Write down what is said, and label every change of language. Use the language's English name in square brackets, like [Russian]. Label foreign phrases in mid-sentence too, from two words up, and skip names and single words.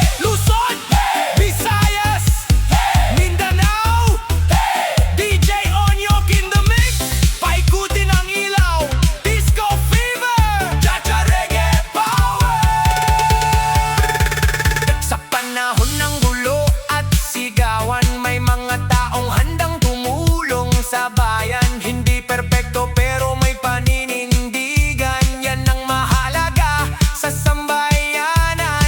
[English] Luzon, Visayas, Mindanao, DJ Onyok in the mix. [Filipino] Paikutin ang ilaw, [English] disco fever, cha-cha reggae power. [Filipino] Sa panahon ng gulo at sigawan, may mga taong handang tumulong sa bayan. Hindi perpekto pero may paninindigan. Yan ang mahalaga sa sambayanan.